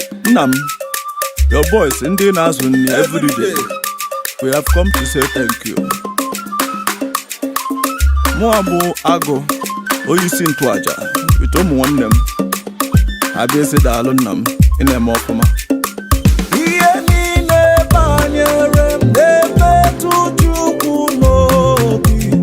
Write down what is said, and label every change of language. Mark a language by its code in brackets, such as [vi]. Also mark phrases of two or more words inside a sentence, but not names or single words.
[ig] Nna m, [en] your boys, [ig] ndị na-azụ nri [en] every day, we have come to say thank you. [ig] Mụ a bụ Agụ, onye isi ntụaja, with ụmụ nwanne m. Abịa ezi daalụ nna m, ị na-eme ọfụma. Ihe niile banyere m na-emetụ Chukwu n'obi.